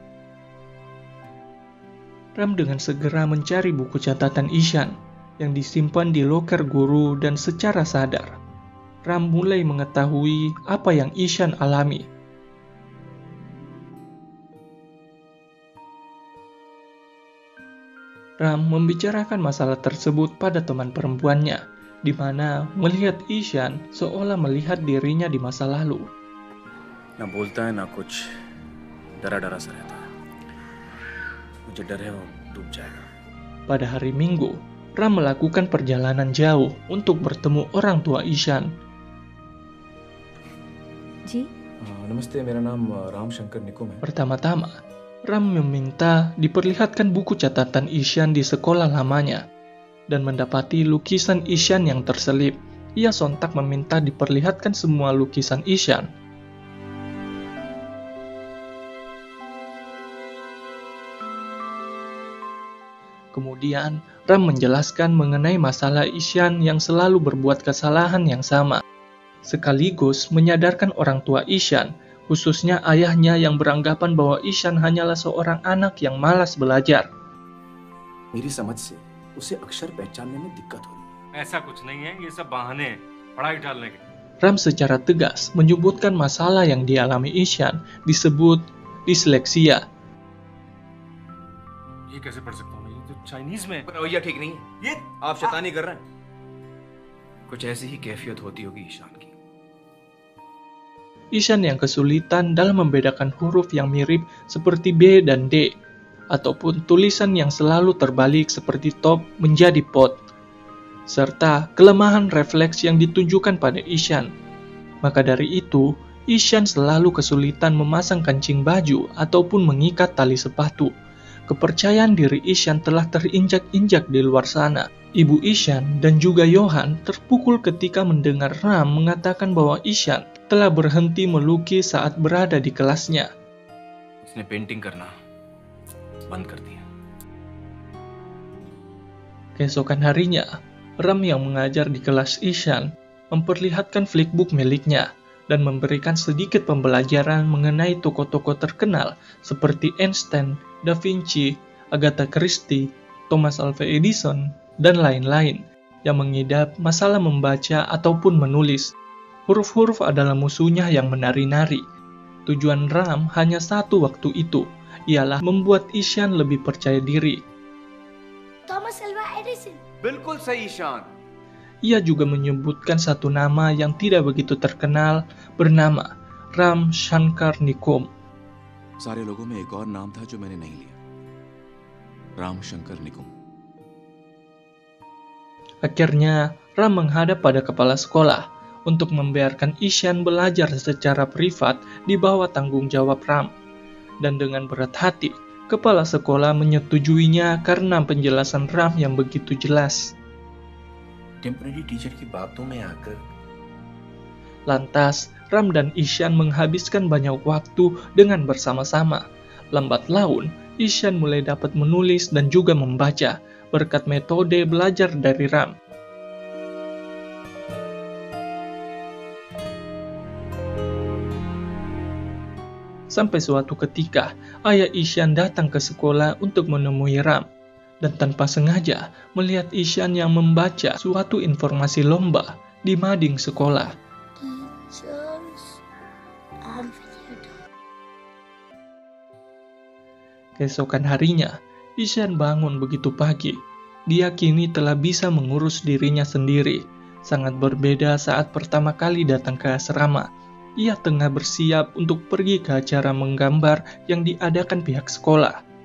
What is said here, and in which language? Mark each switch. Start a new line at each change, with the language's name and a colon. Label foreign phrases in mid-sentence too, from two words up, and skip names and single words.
Indonesian: Ram dengan segera mencari buku catatan Ishan yang disimpan di loker guru dan secara sadar, Ram mulai mengetahui apa yang Ishan alami. Ram membicarakan masalah tersebut pada teman perempuannya, di mana melihat Ishan seolah melihat dirinya di masa lalu.
Hindi: ना बोलता है ना कुछ, डरा डरा सा रहता है. मुझे डर है वो डूब जाएगा.
Indonesian: Pada hari Minggu, Ram melakukan perjalanan jauh untuk bertemu orang tua Ishan.
Hindi: जी नमस्ते, मेरा नाम राम शंकर निकुम है.
Indonesian: Pertama-tama, Ram meminta diperlihatkan buku catatan Ishan di sekolah lamanya, dan mendapati lukisan Ishan yang terselip. Ia sontak meminta diperlihatkan semua lukisan Ishan. Kemudian, Ram menjelaskan mengenai masalah Ishan yang selalu berbuat kesalahan yang sama, sekaligus menyadarkan orang tua Ishan, khususnya ayahnya yang beranggapan bahwa Ishan hanyalah seorang anak yang malas belajar.
Hindi: मेरी समझ से उसे अक्षर पहचानने में दिक्कत हो रही है. ऐसा कुछ नहीं है, ये सब बहाने हैं पढ़ाई टालने के.
Indonesian: Ram secara tegas menyebutkan masalah yang dialami Ishan disebut disleksia.
Hindi: ये कैसे पढ़ सकता हूँ, ये तो चाइनीज में है. रवैया ठीक नहीं है. ये आप शैतानी कर रहे हैं. कुछ ऐसी ही कैफियत होती होगी ईशान की.
Indonesian: Ishan yang kesulitan dalam membedakan huruf yang mirip seperti B dan D, ataupun tulisan yang selalu terbalik seperti top menjadi pot, serta kelemahan refleks yang ditunjukkan pada Ishan. Maka dari itu, Ishan selalu kesulitan memasang kancing baju ataupun mengikat tali sepatu. Kepercayaan diri Ishan telah terinjak-injak di luar sana. Ibu Ishan dan juga Johan terpukul ketika mendengar Ram mengatakan bahwa Ishan telah berhenti melukis saat berada di kelasnya.
Hindi: उसने पेंटिंग करना बंद कर दिया.
Indonesian: Keesokan harinya, Ram yang mengajar di kelas Ishan memperlihatkan flickbook miliknya dan memberikan sedikit pembelajaran mengenai tokoh-tokoh terkenal seperti Einstein, Da Vinci, Agatha Christie, Thomas Alva Edison, dan lain-lain yang mengidap masalah membaca ataupun menulis. Huruf-huruf adalah musuhnya yang menari-nari. Tujuan Ram hanya satu waktu itu, ialah membuat Ishan lebih percaya diri.
Hindi: थॉमस अल्वा एडिसन. बिल्कुल सही ईशान.
Indonesian: Ia juga menyebutkan satu nama yang tidak begitu terkenal bernama Ram Shankar Nikum.
Hindi: सारे लोगों में एक और नाम था जो मैंने नहीं लिया, राम शंकर निकुम.
Indonesian: Akhirnya, Ram menghadap pada kepala sekolah untuk membiarkan Ishan belajar secara privat di bawah tanggung jawab Ram. Dan dengan berat hati, kepala sekolah menyetujuinya karena penjelasan Ram yang begitu jelas.
English: temporary teacher
Hindi: की बातों में आकर
Indonesian: Lantas, Ram dan Ishan menghabiskan banyak waktu dengan bersama-sama. Lambat laun, Ishan mulai dapat menulis dan juga membaca berkat metode belajar dari Ram. Sampai suatu ketika, ayah Ishan datang ke sekolah untuk menemui Ram, dan tanpa sengaja melihat Ishan yang membaca suatu informasi lomba di mading sekolah.
English: Teachers and video.
Indonesian: Keesokan harinya, Ishan bangun begitu pagi. Dia kini telah bisa mengurus dirinya sendiri. Sangat berbeda saat pertama kali datang ke asrama. Ia tengah bersiap untuk pergi ke acara menggambar yang diadakan pihak sekolah.